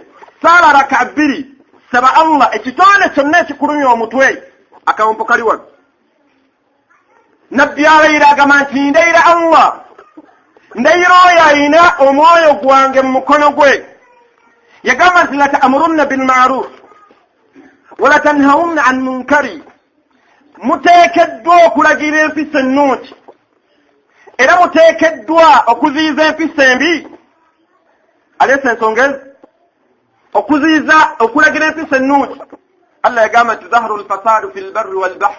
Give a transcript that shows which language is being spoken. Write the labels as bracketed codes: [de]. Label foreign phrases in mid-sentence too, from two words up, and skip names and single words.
[lg] Saala raka 2 saba Allah ekitonde kyonna ekikulumya omutwe akawompo kali wano. Nabbi alayira agamba nti ndayira Allah. Ndayira oyo ayina omwoyo gwange mu mukono gwe. Yagamba nti [ar] لتأمرن بالمعروف ولتنهون عن المنكر. [lg] Muteekeddwa okulagira empisa ennungi era muteekeddwa okuziyiza empisa embi. Aleesa ensonga ezo okuziyiza okulagira empisa ennungi. Allah yagamba nti [ar] ظهر الفساد في البر والبحر.